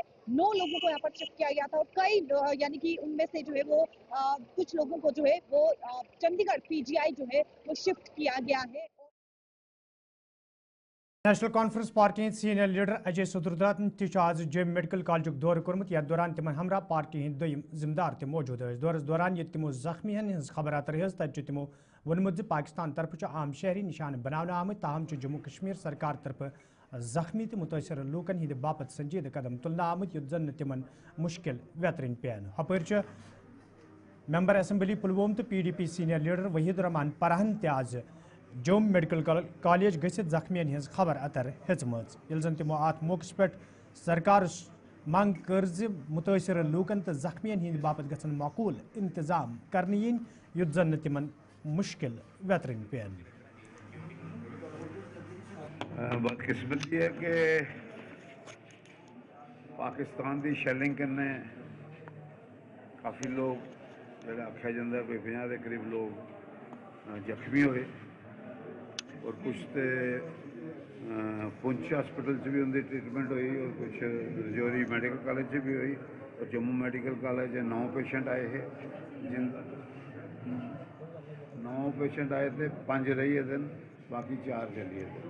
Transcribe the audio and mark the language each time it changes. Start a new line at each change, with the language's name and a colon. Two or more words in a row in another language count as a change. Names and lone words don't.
Hindi: 9 लोगों को यहाँ पर शिफ्ट किया गया था और कई यानी कि उनमें से जो है वो कुछ लोगों को जो है वो चंडीगढ़ पीजीआई जो है वो शिफ्ट किया गया है।
Kashmiri: नेशनल कॉन्फ्रेंस पार्टी हंद सीनियर लीडर अजय सदुरदात आज जम मेडिकल कॉलेज दौर कोर्मुत। यथ दौरान तिमन हमरा पार्टी हंद दोयम जिम्मेदार तक मौजूद दौरस दौरान ये तिमो जख्मियन हज खबर रही तब तिमो वोनमुत पाकिस्तान तरफ आम शहरी निशान बनाने आमत, ताहम जम्मू कश्मीर सरकार तरफ जख्मी तो मुतासर लूकन हंद बापत संजीद कदम तुलना आमत युत जन तिमन मुश्किल वेतरन पेन। हपर
English: member assembly
Kashmiri: पुलवोम तो PDP सीनियर लीडर वहीद रहमान परहन आज जोम मेडिकल कॉलेज गसित जख्मियन हज खबर अतर हेचम तमो अत मौके पे सरकार मंग कर मुतासर लूकन तो जख्मियन हंद बापत गसन माकूल इंतजाम करने yin युत जन तिमन मुश्किल वेतरन पेन।
Dogri: बदकिस्मती है कि पाकिस्तान की शैलिंग कन्नै काफ़ी लोग जो आख्या जाता कोई
Hindi: 50 के करीब लोग जख्मी हुए और कुछ तो पुंछ हॉस्पिटल भी उनकी ट्रीटमेंट हुई और कुछ रजौरी मेडिकल कॉलेज भी हुई और जम्मू मेडिकल कॉलेज 9 पेशेंट आए हैं, जिन 9 पेशेंट आए थे, 5 रही दिन, बाकी 4 चलिए थे।